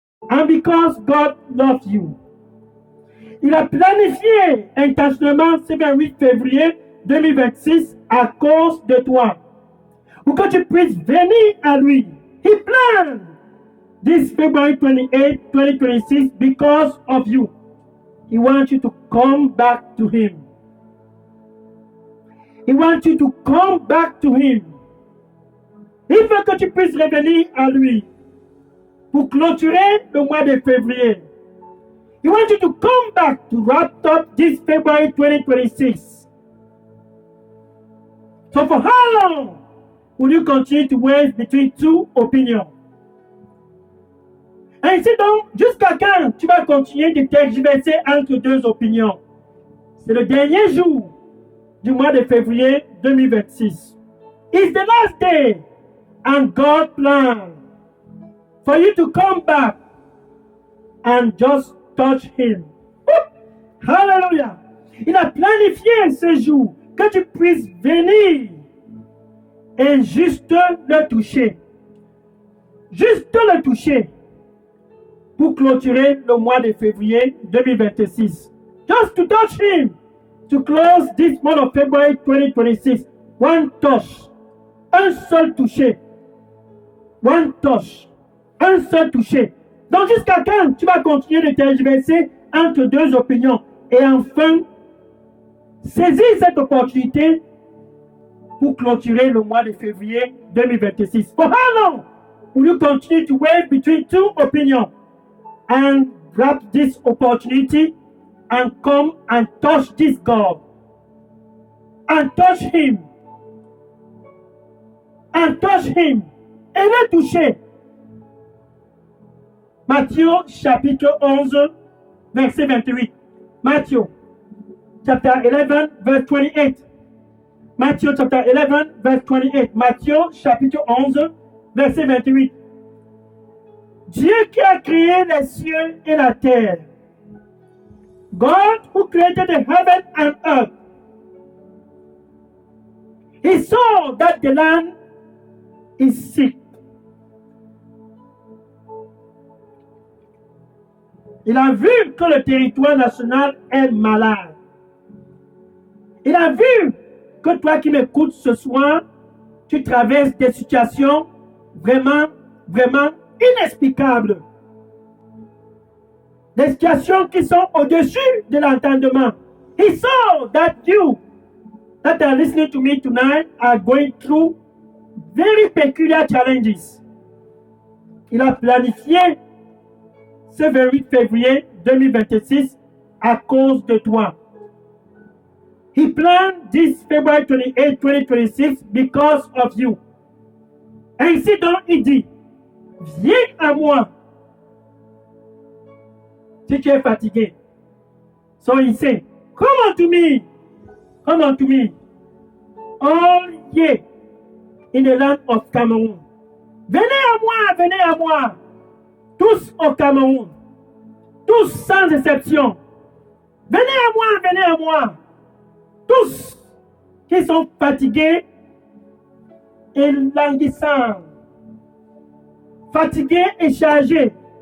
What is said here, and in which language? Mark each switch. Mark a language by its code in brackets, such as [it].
[en] And because God loves you. [fr] Il a planifié intentionnellement ce 28 février 2026 à cause de toi. Pour que tu puisses venir à lui. [en] He planned this February 28, 2026 because of you. He wants you to come back to him. He wants you to come back to him. [fr] Il veut que tu puisses revenir à lui pour clôturer le mois de février. [en] He wants you to come back to wrap up this February 2026. So for how long will you continue to waver between two opinions? [fr] Ainsi donc, jusqu'à quand tu vas continuer de tergiverser entre deux opinions? C'est le dernier jour du mois de février 2026. [en] It's the last day and God planned for you to come back and just touch him. Hallelujah. [fr] Il a planifié ce jour que tu puisses venir et juste le toucher. Juste le toucher pour clôturer le mois de février 2026. [en] Just to touch him to close this month of February 2026. One touch. [fr] Un seul toucher. One touch. Un seul toucher. Donc jusqu'à quand tu vas continuer de tergiverser entre deux opinions et enfin saisir cette opportunité pour clôturer le mois de février 2026. [en] For how long will you continue to waver between two opinions and grab this opportunity and come and touch this God and touch him and touch him [fr] et le toucher? Matthieu chapitre 11 verset 28. [en] Matthew chapter 11 verse 28. Matthew chapter 11 verse 28. [fr] Matthieu chapitre 11 verset 28. Dieu qui a créé les cieux et la terre. [en] God who created the heaven and earth. He saw that the land is sick. [fr] Il a vu que le territoire national est malade. Il a vu que toi qui m'écoutes ce soir, tu traverses des situations vraiment inexplicables. Des situations qui sont au-dessus de l'entendement. [en] He saw that you that are listening to me tonight are going through very peculiar challenges. [fr] Il a planifié ce 28 février 2026 à cause de toi. [en] He planned this February 28, 2026 because of you. [fr] Ainsi donc, il dit, viens à moi si tu es fatigué. [en] So he said, come unto me, come unto me, all ye in the land of Cameroon. [fr] Venez à moi, tous au Cameroun, tous sans exception. Venez à moi, tous qui sont fatigués et languissants, fatigués et chargés.